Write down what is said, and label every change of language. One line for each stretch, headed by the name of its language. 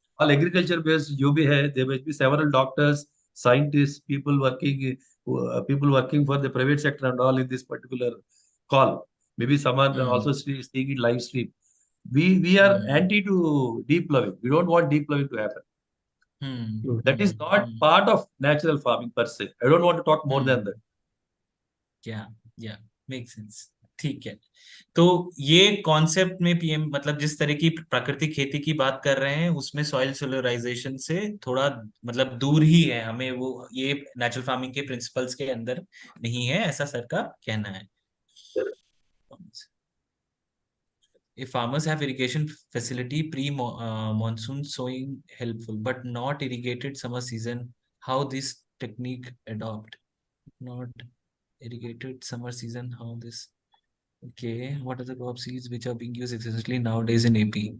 English: All agriculture based
Hindi: जो भी है,
English: there must be several doctors, scientists, people working for the private sector and all in this particular call. Maybe someone also seeing it live stream. We are anti to deep ploughing. We don't want deep ploughing to happen. That is not part of natural farming per se. I don't want to talk more than that. Yeah yeah make sense.
Hindi: ठीक है, तो ये concept में PM मतलब जिस तरह की प्राकृतिक खेती की बात कर रहे हैं उसमें सॉइल सोलराइजेशन से थोड़ा मतलब दूर ही है, हमें वो ये नेचुरल फार्मिंग के प्रिंसिपल्स के अंदर नहीं है, ऐसा सर का कहना है।
English: If farmers have irrigation facility monsoon sowing helpful, but not irrigated summer season, how this technique adopt? Not irrigated summer season, how this? Okay, what are the crop seeds which are being used excessively nowadays in AP?